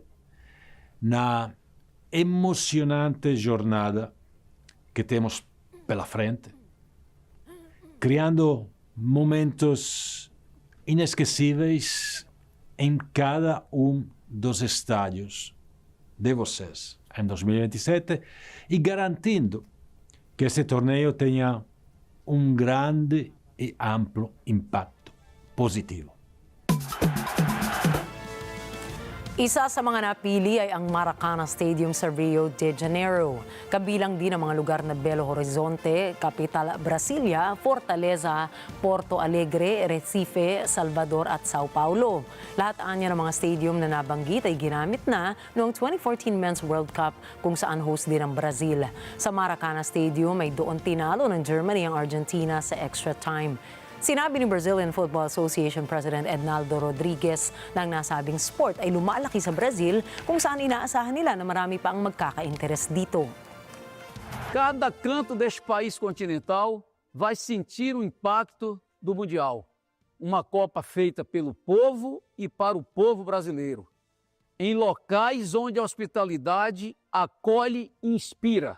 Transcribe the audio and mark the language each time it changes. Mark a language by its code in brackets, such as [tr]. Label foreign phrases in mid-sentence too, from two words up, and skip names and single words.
[pt] na emocionante jornada que temos pela frente, criando momentos inesquecíveis em cada dos estádios de vocês em 2027 e garantindo que esse torneio tenha grande e amplo impacto positivo. [tl] Isa sa mga napili ay ang Maracana Stadium sa Rio de Janeiro. Kabilang din ang mga lugar na Belo Horizonte, Capital Brasilia, Fortaleza, Porto Alegre, Recife, Salvador at Sao Paulo. Lahat anya ng mga stadium na nabanggit ay ginamit na noong 2014 Men's World Cup kung saan host din ang Brazil. Sa Maracana Stadium ay doon tinalo ng Germany ang Argentina sa extra time. Sinabi ni Brazilian Football Association President Ednaldo Rodriguez na ang nasabing sport ay lumalaki sa Brazil kung saan inaasahan nila na marami pa ang magkaka-interes dito. [pt] Cada canto deste país continental vai sentir o impacto do Mundial. Uma Copa feita pelo povo e para o povo brasileiro. Em locais onde a hospitalidade acolhe e inspira.